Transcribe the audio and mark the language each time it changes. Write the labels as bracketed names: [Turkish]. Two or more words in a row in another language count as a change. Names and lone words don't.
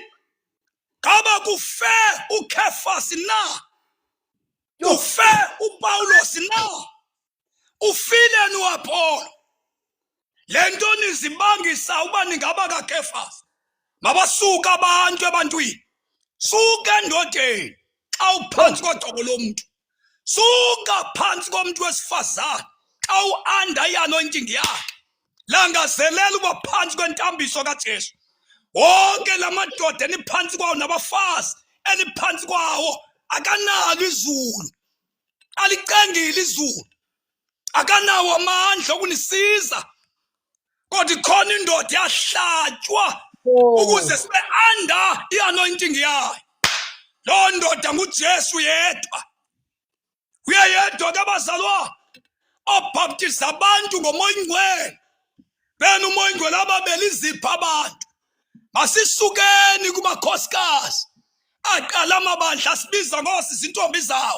[Xhosa] Kaba kufe uKefas na. Ufe uPawulos na. Ufile noApollo. Lento nizibangisa uba ningaba kaKefas. Mabasuka abantu ebantwini. Suka endodeni xa uphansi kodaba lomuntu. Suka phansi komuntu wesifazane xa uanda i-anointing yakhe. Langazelela uba phansi kwentambiso kaJesu. wonke lamadoda eniphansi kwawo nabafazi eniphansi kwawo akanalo izulu, alicengile izulu, akanawo amandla okunisiza, kodwa ikhona indoda yahlatywa ukuze sibe [English] under i-anointing [Xhosa] yayo. Loo ndoda nguJesu yedwa. Uyayedwa ke bazalwane obhaptiza abantu ngomoya oyingcwele. Bena umoya oyingcwele ababeli izipho abantu. Masisukeni kumakhosikazi aqala amabandla asibiza ngosisi intombi zawo.